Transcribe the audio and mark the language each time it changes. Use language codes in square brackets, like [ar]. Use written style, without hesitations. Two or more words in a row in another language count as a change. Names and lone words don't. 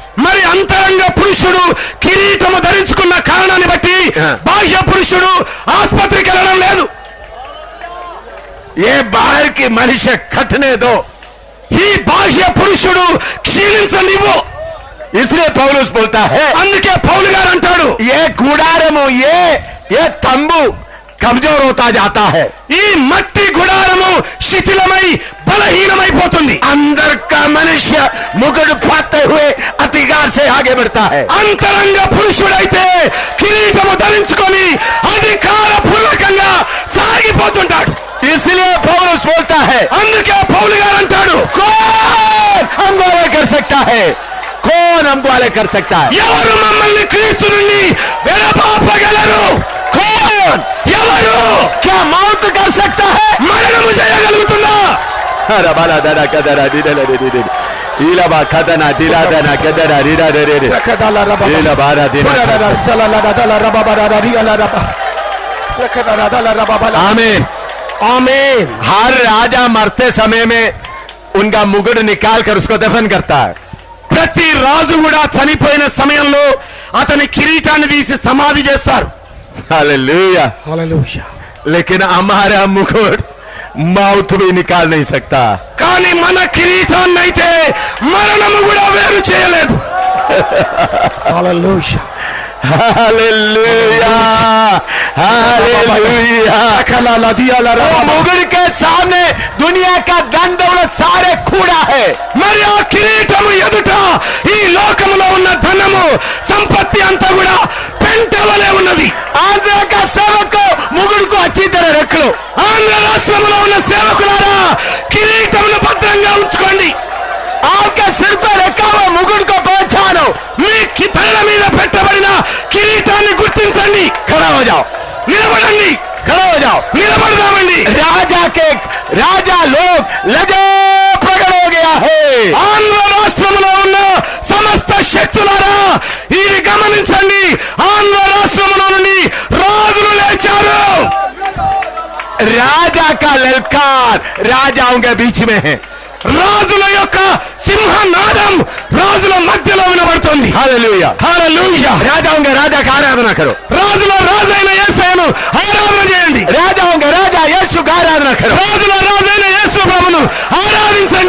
[te] మరి అంతరంగ పురుషుడు కిరీటము ధరించుకున్న కారణాన్ని బట్టి బాహ్య పురుషుడు ఆసుపత్రికి వెళ్ళడం లేదు. [hi] ये बाहर की मनुष्य खटने दो. [te] ఈ బాహ్య పురుషుడు క్షీణించనివ్వు. [hi] इसलिए पौलुस बोलता है, [te] అందుకే పౌలు గారు అంటాడు, [hi] ये गुడారము ये तंबू कमजोर होता जाता है. [te] ఈ మట్టి గుడారము శిథిలమై బలహీనమైపోతుంది. [hi] अंदर का मनुष्य मुकुट पाते हुए अधिकार से आगे बढ़ता है. [te] అంతరంగ పురుషుడైతే కిరీటము ధరించుకొని అధికార పూర్వకంగా సాగిపోతుంటాడు. [hi] इसलिए पौलुस बोलता है, [te] అందుకే పౌలు గారు అంటాడు, [hi] कौन हमको अलग कर सकता है? कौन हमको अलग कर सकता है? [te] ఎవరు మమ్మల్ని క్రీస్తు నుండి విడపాపగలరు? [hi] कौन? [te] ఎవరు? [hi] क्या मौत कर सकता है? [te] మరణము చేయగలుగుతుందా? अरे बाला दादा कदरा दिदले दिदले इला बा कदना दिला दना कदरा रिदा रे रे इला बारा दिना आमीन ఆమేన్. [hi] हर राजा मरते समय में उनका मुकुट निकाल कर उसको दफन करता है. [te] ప్రతి రాజు కూడా చనిపోయిన సమయంలో అతని కిరీటాన్ని తీసి సమాధి చేస్తారు. [hi] हालेलुया. लेकिन हमारा मुकुट मौत भी निकाल नहीं सकता. [te] కానీ మన కిరీటాన్ని అయితే మరణము కూడా వేరు చేయలేదు. [hi] हालेलुया. हालेलुया. मुकुट के सामने दुनिया का धन दौलत सारे कूड़ा है. [te] మరి ఆ కిరీటము ఎదుట ఈ లోకములో ఉన్న ధనము సంపత్తి అంతా కూడా పెంట వలె ఉన్నది. [hi] आंध्र का सेवक को मुकुट को अच्छी तरह रख लो. [te] ఆంధ్ర రాష్ట్రంలో ఉన్న సేవకులారా కిరీటమును భద్రంగా ఉంచుకోండి. [hi] आपके सिर पर रखा हुआ मुकुट को पहचानो. [te] మీ తల మీద పెట్టబడిన కిరీటాన్ని గుర్తించండి. [hi] खड़ा हो जाओ. [te] నిలబడండి. [hi] खड़ा हो जाओ. [te] నిలబడదామండి. [hi] राजा लोग लजो प्रकट हो गया है. [te] ఆంధ్ర రాష్ట్రంలో ఉన్న సమస్త శక్తులారా ఇది గమనించండి. ఆంధ్ర రాష్ట్రంలో నుండి రాజులు లేచారు. [hi] राजा का ललकार राजाओं के बीच में है. [te] రాజుల యొక్క సింహనాదం రాజుల మధ్యలో వినబడుతుంది. [hi] हालेलुया. [te] హల్లెలూయా. [hi] राजाओं के राजा का आराधना करो. [te] రాజుల రాజైన యేసయ్యను ఆరాధన చేయండి. [hi] करो। [te] రాజుల రాజైన యేసు ప్రభును ఆరాధించండి.